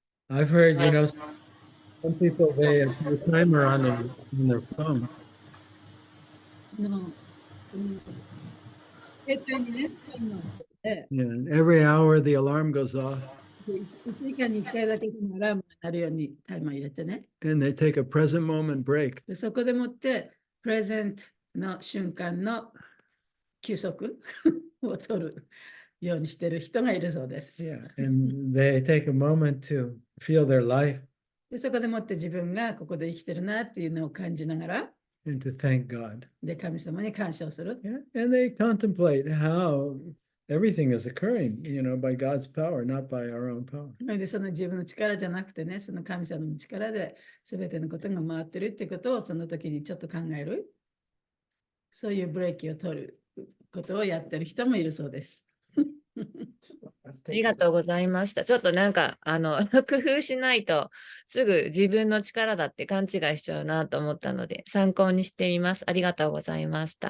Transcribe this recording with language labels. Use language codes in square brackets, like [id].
[en] I've heard, you know, some people, they put a timer on their phone. No. Yeah, and every hour the alarm goes off [ja] 1時間に1回だけでもアラームが鳴るようにタイマー入れてね。 [en] and they take a present moment break. [ja] でそこでもってプレゼントの瞬間の休息を取るようにしてる人がいるそうです。 [en] Yeah, and they take a moment to feel their life [ja] でそこでもって自分がここで生きてるなっていうのを感じながら、 [en] and to thank God. [ja] で神様に感謝をする。 [en] Yeah, and they contemplate how everything is occurring, you know, by God's power, not by our own power. [ja] でその自分の力じゃなくてね、その神様の力で全てのことが回ってるってことをその時にちょっと考える。そういうブレーキを取ることをやってる人もいるそうです。ありがとうございました。ちょっとなんか、工夫しないと、すぐ自分の力だって勘違いしちゃうなと思ったので、参考にしてみます。ありがとうございました。